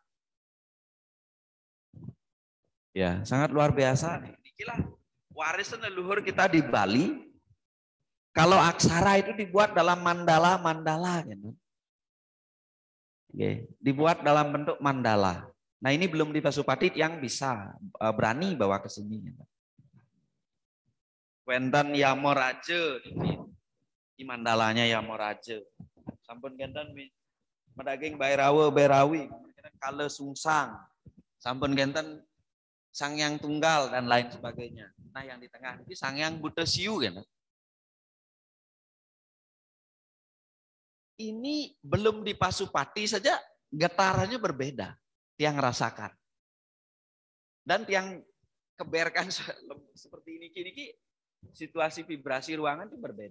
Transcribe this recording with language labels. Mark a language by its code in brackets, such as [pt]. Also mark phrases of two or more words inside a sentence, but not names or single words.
[id] Ya, sangat luar biasa. Inilah warisan leluhur kita di Bali Kalau aksara itu dibuat dalam mandala gitu. Oke, dibuat dalam bentuk mandala. Nah, ini belum di Pasupati yang bisa berani bawa ke sini gitu. Wenten Yamoraje di mandalanya Yamoraje. [ban] Sampun genten medaging Berawi, kale sungsang. Sampun genten [id] Sangyang Tunggal dan lain sebagainya. Nah, yang di tengah ini Sangyang Buddha Siu gitu. Ini belum di Pasupati saja getarannya berbeda, tiang rasakan. Dan tiang keberkan seperti ini, situasi vibrasi ruangan itu berbeda.